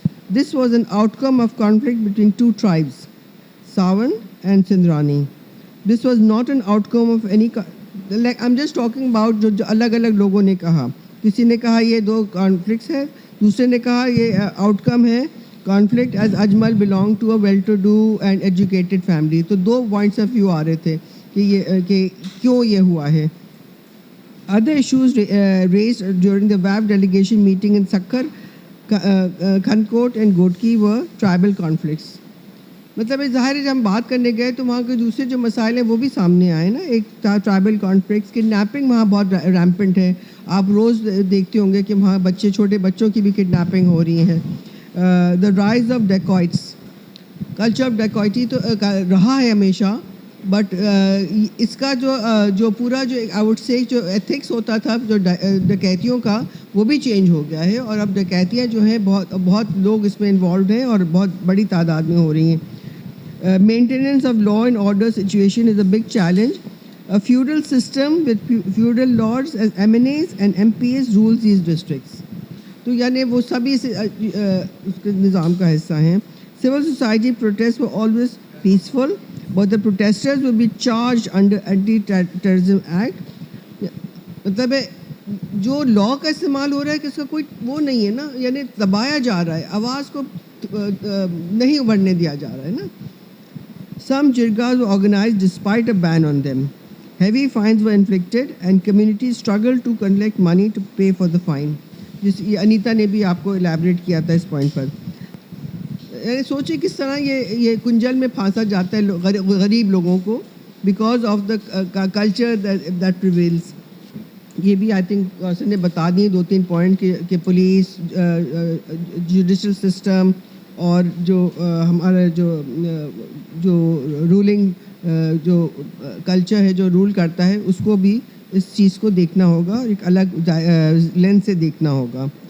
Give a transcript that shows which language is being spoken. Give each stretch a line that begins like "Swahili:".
English: This was an outcome of conflict between 2 tribes, Sawan and Sindrani. This was not an outcome of any, like I'm just talking about
Urdu: جو الگ الگ لوگوں نے کہا. کسی نے کہا یہ 2 conflicts ہے، دوسرے نے کہا یہ outcome ہے
English: conflict as Ajmal belonged to a well-to-do and educated family.
Urdu: تو 2 points of view آ رہے تھے کہ کیوں یہ ہوا ہے.
English: Other issues raised during the WAF delegation meeting in Sakhar, Khandkot and Gotki were tribal conflicts.
Urdu: مطلب ظاہر ہے جب ہم بات کرنے گئے تو وہاں کے دوسرے جو مسائل ہیں وہ بھی سامنے آئے نا. ایک تھا ٹرائبل کانفلکٹس، کڈنیپنگ وہاں بہت ریمپنٹ ہے. آپ روز دیکھتے ہوں گے کہ وہاں چھوٹے بچوں کی بھی کڈنیپنگ ہو رہی ہیں.
English: the rise of dacoits,
Urdu: culture of ڈیکوائٹی تو رہا ہے ہمیشہ، بٹ اس کا جو پورا جو آئی وڈ سے جو ایتھکس ہوتا تھا جو ڈکیتیوں کا، وہ بھی چینج ہو گیا ہے، اور اب ڈکیتیاں جو ہیں بہت لوگ اس میں انوالوڈ ہیں اور بہت بڑی تعداد میں ہو رہی ہیں.
English: Maintenance of law and order situation is a big challenge. A feudal system with feudal lords as MNAs and MPs rules these districts.
Urdu: تو یعنی وہ سبھی اس کے نظام کا حصہ ہیں.
English: Civil society protests were always peaceful, but the protesters will be charged under Anti-Terrorism Act.
Urdu: مطلب جو لا کا استعمال ہو رہا ہے کہ اس کا کوئی وہ نہیں ہے نا، یعنی دبایا جا رہا ہے، آواز کو نہیں ابھرنے دیا جا رہا ہے نا.
English: Some jirgas were organized despite a ban on them. Heavy fines were inflicted and communities struggled to collect money to pay for the fine.
Urdu: جس انیتا نے بھی آپ کو الیبریٹ کیا تھا اس پوائنٹ پر. یعنی سوچیں کس طرح یہ کنجل میں پھانسا جاتا ہے غریب لوگوں کو
English: Because of the culture that prevails.
Urdu: یہ بھی آئی تھنک سر نے بتا دیے 2-3 پوائنٹ کہ پولیس، جوڈیشل سسٹم اور جو ہمارا جو رولنگ جو کلچر ہے جو رول کرتا ہے اس کو بھی اس چیز کو دیکھنا ہوگا، ایک الگ لینس سے دیکھنا ہوگا.